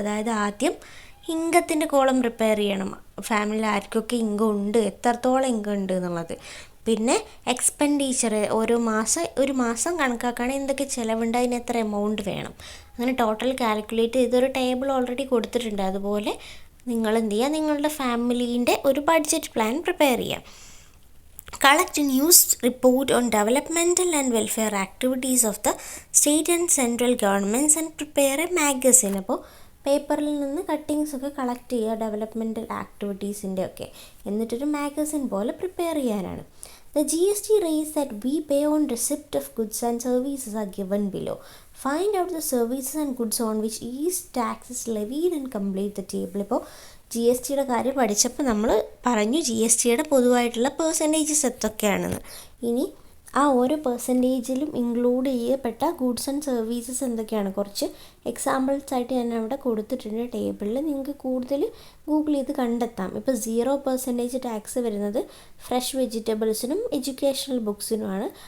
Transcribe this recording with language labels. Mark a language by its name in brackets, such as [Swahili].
[Malayalam] അതായത് ആദ്യം ഇൻകത്തിൻ്റെ column prepare ചെയ്യണം, ഫാമിലിയിൽ ആർക്കൊക്കെ ഇൻകം ഉണ്ട്, എത്രത്തോളം ഇൻകം ഉണ്ട് എന്നുള്ളത്. പിന്നെ എക്സ്പെൻഡിച്ചർ, ഒരു മാസം കണക്കാക്കുകയാണെങ്കിൽ എന്തൊക്കെ ചിലവുണ്ട്, അതിന് എത്ര എമൗണ്ട് വേണം, അങ്ങനെ ടോട്ടൽ കാൽക്കുലേറ്റ് ചെയ്തൊരു ടേബിൾ ഓൾറെഡി കൊടുത്തിട്ടുണ്ട്. അതുപോലെ നിങ്ങൾ എന്ത് ചെയ്യുക, നിങ്ങളുടെ ഫാമിലീൻ്റെ ഒരു ബഡ്ജറ്റ് പ്ലാൻ പ്രിപ്പയർ ചെയ്യുക. [English] Collect a news report on developmental and welfare activities of the state and central governments and prepare a magazine. [Malayalam] അപ്പോൾ പേപ്പറിൽ നിന്ന് കട്ടിങ്സ് ഒക്കെ കളക്ട് ചെയ്യുക ഡെവലപ്മെൻറ്റൽ ആക്ടിവിറ്റീസിൻ്റെ ഒക്കെ, എന്നിട്ടൊരു മാഗസിൻ പോലെ പ്രിപ്പയർ ചെയ്യാനാണ്. [English] The GST rates that we pay on receipt of goods and services are given below. Find out the services and goods on which each tax is levied and complete the table. [Malayalam] ഇപ്പോൾ GST കാര്യം പഠിച്ചപ്പോൾ നമ്മൾ പറഞ്ഞു GST പൊതുവായിട്ടുള്ള percentages എന്തൊക്കെയാണെന്ന്. ഇനി ആ ഓരോ പെർസെൻറ്റേജിലും ഇൻക്ലൂഡ് ചെയ്യപ്പെട്ട ഗുഡ്സ് ആൻഡ് സർവീസസ് എന്തൊക്കെയാണ്, കുറച്ച് എക്സാമ്പിൾസ് ആയിട്ട് ഞാൻ അവിടെ കൊടുത്തിട്ടുണ്ട് ടേബിളിൽ. നിങ്ങൾക്ക് കൂടുതൽ ഗൂഗിൾ ചെയ്ത് കണ്ടെത്താം. ഇപ്പോൾ 0% ടാക്സ് വരുന്നത് ഫ്രഷ് വെജിറ്റബിൾസിനും എഡ്യൂക്കേഷണൽ ബുക്സിനുമാണ്.